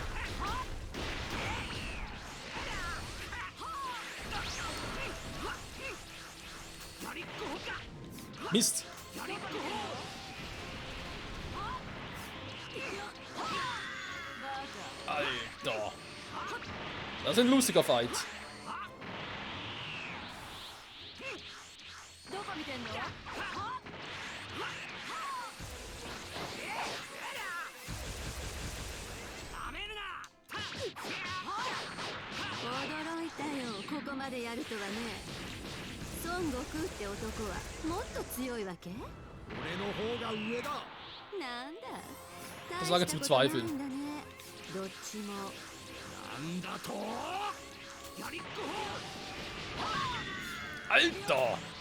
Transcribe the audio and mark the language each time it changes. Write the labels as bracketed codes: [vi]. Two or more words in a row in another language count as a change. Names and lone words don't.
[de] Mist! Alter! Das ist ein lustiger Fight. [ja] どこ見てんの？驚いたよ、ここまでやるとはね。孫悟空って男はもっと強いわけ？俺の方が上だ。なんだ。 [de] Das war zu bezweifeln. [ja] どっちも。なんだと？やりっこ。 [de] Alter!